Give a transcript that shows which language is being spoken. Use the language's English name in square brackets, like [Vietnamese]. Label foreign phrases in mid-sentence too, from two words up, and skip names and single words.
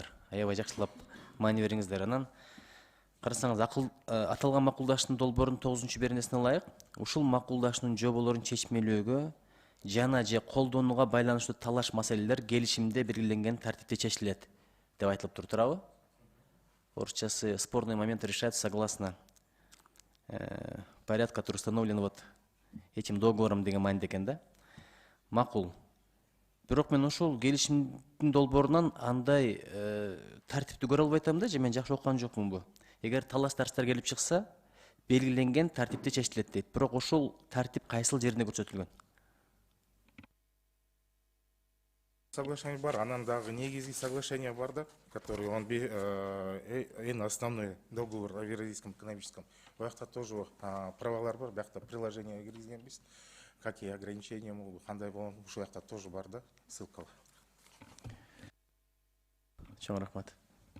[Kyrgyz] Аябай жакшылап маани бериңиздер. Анан карасаңыз, аталган макулдаштын долбоорунун 9-беренесине ылайык, ушул макулдаштын жоболорун чечмелөөгө жана же колдонууга байланыштуу талаш маселелер келишимде белгиленген тартипте чечилет деп айтылыптыр, туурабы? [Russian] Орусчасы спорные моменты решаются согласно порядка, который установлен вот этим договором [Kyrgyz] деген мааниде экен да. Макул. Бирок мен ошол келишимдин долбоорунан андай тартипти көрө албай атам да, же мен жакшы окуган жокмунбу? Эгер талаш тартыштар келип чыкса, белгиленген тартипте чечилет дейт. Бирок ошол тартип кайсыл жеринде көрсөтүлгөн? Соглашение бар, анан дагы негизги соглашение бар да, [Russian] который он эң основной договор о Евразийском экономическом. [Kyrgyz] Оякта тоже правалар бар, биякта приложение киргизгенбиз. [Russian] Какие ограничения могут, [Kyrgyz] кандай болгон, ушул жакта тоже бар да, ссылкалар. Чоң рахмат.